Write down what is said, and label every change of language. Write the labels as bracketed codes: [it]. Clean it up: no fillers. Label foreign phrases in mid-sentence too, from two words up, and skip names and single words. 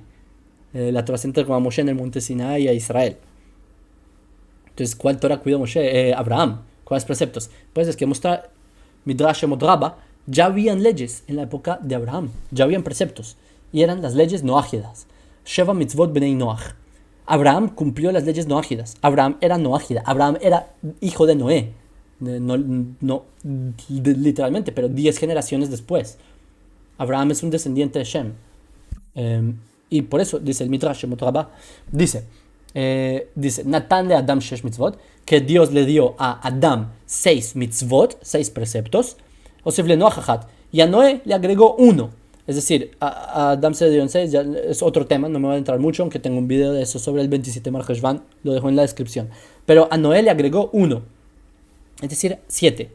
[es] La Torah se entregó a Moshe en el monte Sinai y a Israel. Entonces, ¿cuál Torah cuidó Moshe? Abraham. ¿Cuáles preceptos? Pues es que mostrar Midrash Modraba, ya habían leyes en la época de Abraham. Ya habían preceptos. Y eran las leyes noágidas. [he] שבע מצוות בני נח. [es] Abraham cumplió las leyes noágidas. Abraham era noágida. Abraham era hijo de Noé. No literalmente, pero 10 generaciones después. Abraham es un descendiente de Shem. Y por eso dice el Midrash Modraba, dice [he] נתן לאדם שש מצוות, [es] que Dios le dio a Adam 6 mitzvot, 6 preceptos. [he] הוסיף לנח אחת, [es] y a Noé le agregó uno. Es decir, a Adam se le dio 6, ya es otro tema, no me voy a entrar mucho, aunque tengo un video de eso sobre el 27 Mar Heshvan, lo dejo en la descripción. Pero a Noé le agregó uno, es decir, 7.